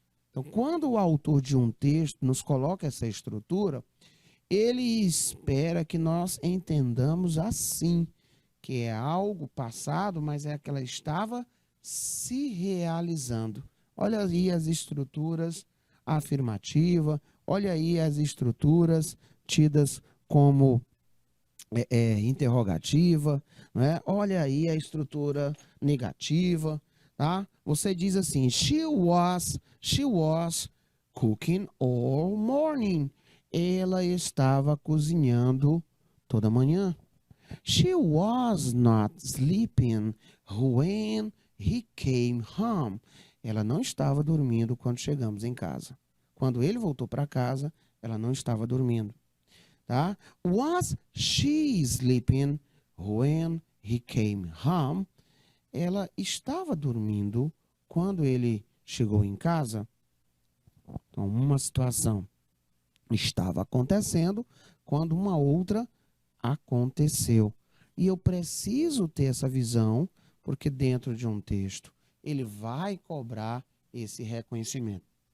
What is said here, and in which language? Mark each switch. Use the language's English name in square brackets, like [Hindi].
[Portuguese] Então, quando o autor de um texto nos coloca essa estrutura, ele espera que nós entendamos assim, que é algo passado, mas é que ela estava se realizando. Olha aí as estruturas afirmativa, olha aí as estruturas tidas como interrogativa, né? Olha aí a estrutura negativa, tá? [English] Você diz assim, she was cooking all morning. [Portuguese] Ela estava cozinhando toda manhã. [English] She was not sleeping when he came home. [Portuguese] Ela não estava dormindo quando chegamos em casa. Quando ele voltou para casa, ela não estava dormindo. Tá? [English] Was she sleeping when he came home? [Portuguese] Ela estava dormindo quando ele chegou em casa. Então, uma situação estava acontecendo quando uma outra aconteceu. E eu preciso ter essa visão, porque dentro de um texto ele vai cobrar esse reconhecimento.